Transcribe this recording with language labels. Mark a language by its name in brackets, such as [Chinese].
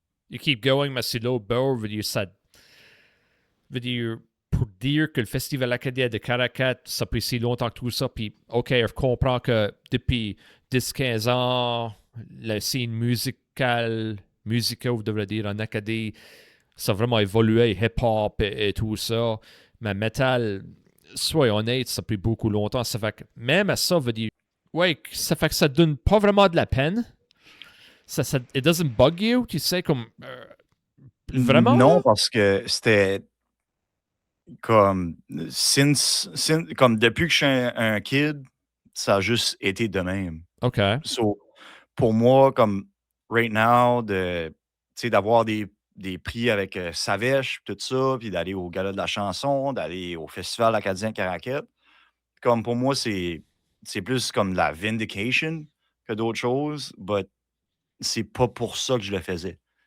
[English] You keep going, [French] mais c'est là, veut dire, pour dire que le Festival acadien de Caracat, ça fait si longtemps que tout ça, puis OK, je comprends que depuis 10-15 ans, la scène musicale, vous devriez dire, en Acadie, ça a vraiment évolué, hip-hop et tout ça, mais metal, soyons honnêtes, ça a pris beaucoup longtemps, ça fait que, même à ça, veut dire, ouais, ça fait que ça donne pas vraiment de la peine. [English] It doesn't bug you, [French] tu sais, comme, vraiment? Non, parce que c'était comme, comme depuis que je suis un kid, ça a juste été de même. OK. So, pour moi, comme [English] right now, [French] d'avoir des prix avec Savèche, tout ça, puis d'aller au Gala de la chanson, d'aller au Festival acadien Caraquette, comme pour moi, c'est plus comme la vindication que d'autres choses, but c'est pas pour ça que je le faisais.